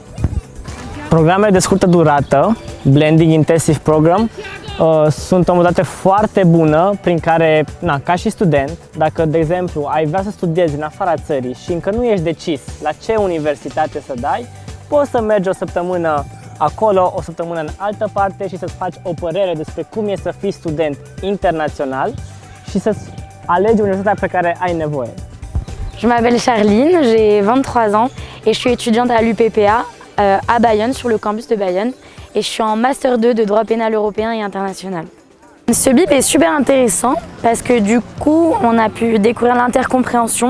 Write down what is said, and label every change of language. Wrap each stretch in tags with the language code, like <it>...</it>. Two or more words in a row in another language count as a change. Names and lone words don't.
<ro>Programele de scurtă durată,</ro> <en>Blending Intensive Program,</en> <ro>sunt o modalitate foarte bună prin care, ca și student, dacă, de exemplu, ai vrea să studiezi în afara țării și încă nu ești decis la ce universitate să dai, poți să mergi o săptămână acolo, o săptămână în altă parte și să-ți faci o părere despre cum e să fii student internațional și să-ți alegi universitatea pe care ai nevoie.</ro> <fr>Je m'appelle Charline, j'ai 23 ans et je suis étudiante à l'UPPA à Bayonne, sur le campus de Bayonne. Et je suis en Master 2 de droit pénal européen et international. Ce BIP est super intéressant parce que du coup, on a pu découvrir l'intercompréhension.</fr>